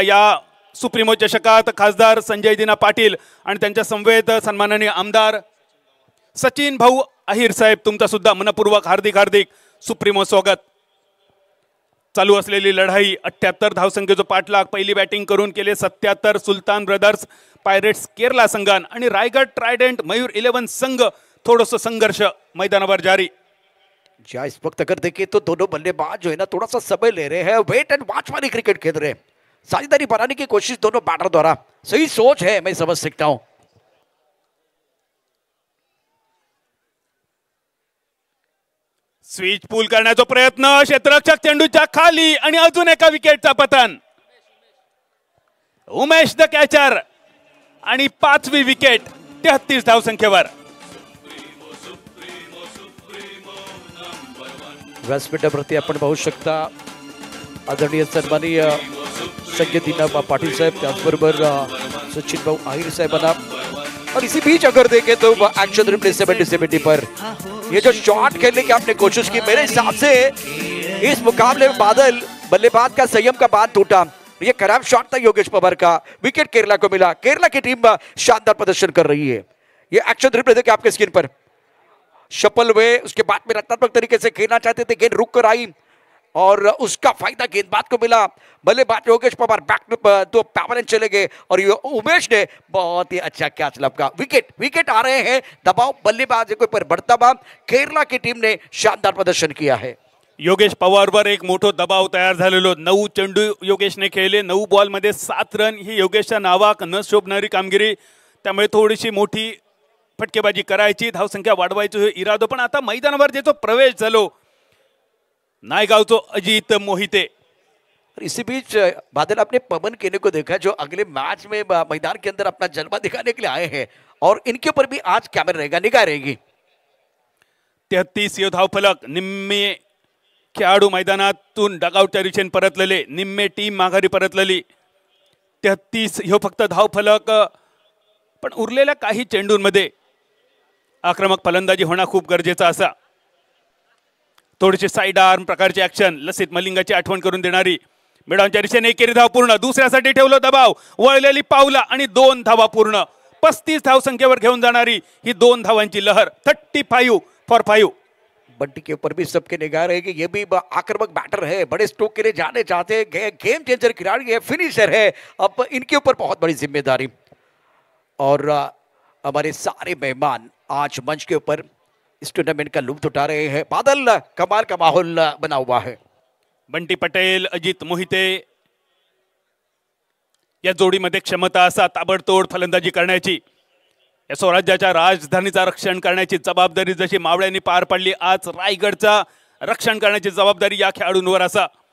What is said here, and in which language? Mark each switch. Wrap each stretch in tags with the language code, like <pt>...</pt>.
<mr>या सुप्रीमो चषकात खासदार संजय दिना पाटील आणि त्यांच्या समवेत सन्माननीय आमदार सचिन भाऊ अहिर साहेब, तुमचा सुद्धा मनपूर्वक हार्दिक हार्दिक सुप्रीमो स्वागत. चालू असलेली लढाई 78 धावसंख्येचा पाठलाग, पहिली बॅटिंग करून केले 77 सुलतान ब्रदर्स पायरेट्स केरला संघान आणि रायगड ट्रायडेंट मयूर 11 संघ. थोड़ा संघर्ष मैदानावर जारी.</mr> <hi>क्या इस वक्त अगर देखिए तो दोनों बल्लेबाज जो है ना थोड़ा सा समय ले रहे हैं, वेट एंड वॉच वाली क्रिकेट खेल रहे हैं, साझेदारी बनाने की कोशिश दोनों बैटर द्वारा. सही सोच है, मैं समझ सकता हूं.</hi> <mr>स्विच पूल करण्याचा प्रयत्न, क्षेत्ररक्षक चेंडूच्या खाली आणि अजून एका विकेटचा पतन. उमेश द कॅचर आणि 5वी विकेट 33 धावसंख्येवर. व्यासपीठावरती आपण पाहू शकता आदरणीय सन्माननीय संजय दिना पाटिल साहब, त्याचबरोबर सचिन भाऊ आहिर साहेबांना.</mr> <hi>और इसी बीच अगर देखें तो एक्शन रिप्ले 70-70 पर ये जो शॉट खेलने की आपने कोशिश की, मेरे हिसाब से इस मुकाबले में बादल बल्लेबाज का संयम का बांध टूटा. ये खराब शॉट था योगेश पवार का, विकेट केरला को मिला. केरला की टीम शानदार प्रदर्शन कर रही है. ये एक्शन रिप्ले देखिए आपके स्क्रीन पर. शफल हुए, उसके बाद में रचनात्मक तरीके से खेलना चाहते थे, गेंद रुक कर आई और उसका फायदा गेंदबाज को मिला. बल्लेबाज योगेश पवार बैक तो पावर चले गए और उमेश ने बहुत ही अच्छा कैच लपका. विकेट आ रहे हैं, दबाव बल्लेबाज के ऊपर बढ़ता हुआ केरला की टीम ने शानदार प्रदर्शन किया है.</hi> <mr>योगेश पवारवर एक मोठो दबाव तयार झालेलो. 9 चेंडू योगेशने खेळले, 9 बॉलमध्ये 7 रन ही योगेशच्या नावाक न शोभणारी कामगिरी. त्यामुळे थोडीशी मोठी फटकेबाजी करायची, धावसंख्या वाढवायची हे इरादो. पण आता मैदानावर जो प्रवेश झालो नायगावचो अजित मोहिते.</mr> <hi>इसी बीच बादल, आपने पवन केने को देखा जो अगले मैच में मैदान के अंदर अपना जलवा दिखाने के लिए आए हैं और इनके ऊपर भी आज कैमरा रहेगा, निगाह रहेगी.</hi> <mr>33 धावफलक. निम्मे खेळाडू मैदानातून डगआउटच्या दिशेने परतलेले, निम्मे टीम माघारी परतलेली. 33 ह्यो फक्त धावफलक. पण उरलेल्या काही चेंडूंमध्ये आक्रमक फलंदाजी होणं खूप गरजेचं असा. थोडीशी साइड आर्म प्रकारची ऍक्शन, लसित मलिंगाची आठवण करून देणारी. मिडॉनच्या दिशेने एकेरी धाव पूर्ण, दुसऱ्यासाठी ठेवलं दबाव, वळलेली पावला आणि 2 धावा पूर्ण. 35 धावसंख्येवर घेऊन जाणारी ही 2 धावांची लहर. 35 फॉर 5.</mr> <hi>बंटी के ऊपर भी सबके निगाह रहेगी. ये भी आक्रामक बैटर है, बड़े स्ट्रोक के लिए जाने चाहते हैं, गेम चेंजर खिलाड़ी है, फिनिशर है. अब इनके ऊपर बहुत बड़ी जिम्मेदारी. और हमारे सारे मेहमान आज मंच के ऊपर इस टूर्नामेंट का लुत्फ उठा रहे हैं. बादल, कमाल का माहौल बना हुआ है.</hi> <mr>बंटी पटेल, अजित मोहिते या जोडीमध्ये क्षमता असा ताबडतोड फलंदाजी करण्याची, या स्वराज्याच्या राजधानीचा रक्षण करण्याची जबाबदारी जशी मावळ्यांनी पार पाडली, आज रायगडचा रक्षण करण्याची जबाबदारी या खेळाडूंवर असा.</mr>